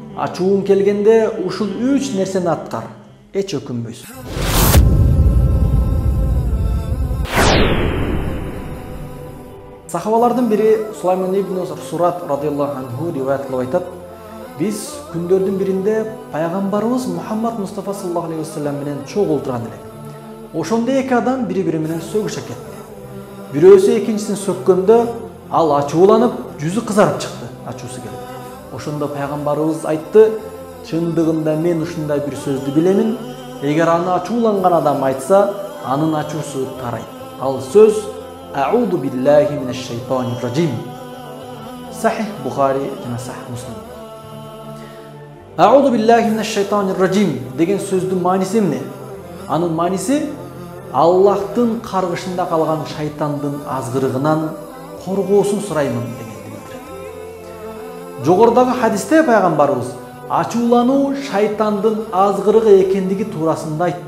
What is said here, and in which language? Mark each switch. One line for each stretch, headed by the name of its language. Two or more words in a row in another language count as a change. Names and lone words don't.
Kyrgyz: Ачууң келгенде ушул 3 нерсени аткар. Эч өкүнбөйсүң. Сахабалардын бири Сулайман ибн Сурат
Arabic: رضي الله عنه
Kyrgyz: риваят кылып айтат: "Биз күндөрдүн биринде пайгамбарыбыз Мухаммад Мустафа
Arabic: صلى الله عليه وسلم
Kyrgyz: менен чогуу олтурган элек. Ошондо эки адам бири-бири менен сөгүшө кетти. Бирөөсү экинчисин сөккөндө ал ачууланып, жүзү кызарып чыкты, ачуусу келип. Ошондо пайгамбарыбыз айтты: "Чындыгында мен ушундай бир сөздү билемин. Эгер аны ачууланган адам айтса, анын ачуусу тарайт. Ал сөз
Arabic: أعوذ بالله من الشيطان الرجيم."
Kyrgyz: Сахих Бухари жана Сахих Муслим.
Arabic: أعوذ بالله من الشيطان الرجيم
Kyrgyz: деген сөздүн мааниси эмне? Анын мааниси Аллахтын каргышында калган шайтандын азгырыгынан коргоосун сураймын дегенди билдирет. Жогорудагы хадисте пайгамбарыбыз ачуулануу шайтандын азгырыгы экендиги туурасында айтты.